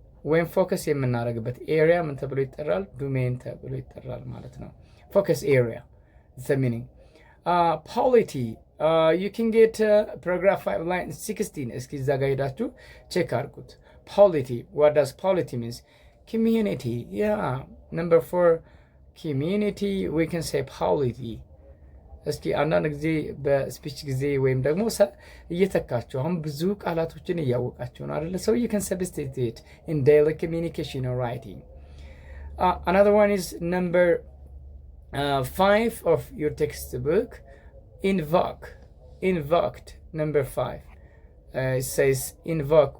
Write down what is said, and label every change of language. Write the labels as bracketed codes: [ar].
[am] ወይም ፎከስ የምናደርግበት ኤሪያ ምን ተብሎ ይጠራል? ዶሜን ተብሎ ይጠራል ማለት ነው። ፎከስ ኤሪያ is the meaning. [en] Polity, you can get paragraph 5 line 16. [am] እስኪ እዛ ጋር ሄዳችሁ ቼክ አድርጉት። [en] Polity, what does polity means? Community. Yeah, number 4, community, we can say polity. [am] እስኪ አንዳንድ ጊዜ በስፒች ጊዜ ወይም ደግሞ እየተካችሁ አሁን ብዙ ቃላቶችን እያወቃችሁ ነው አይደለ? [en] So you can substitute in daily communication or writing. Another one is number 5 of your textbook. Invoked, number 5. It says invoke.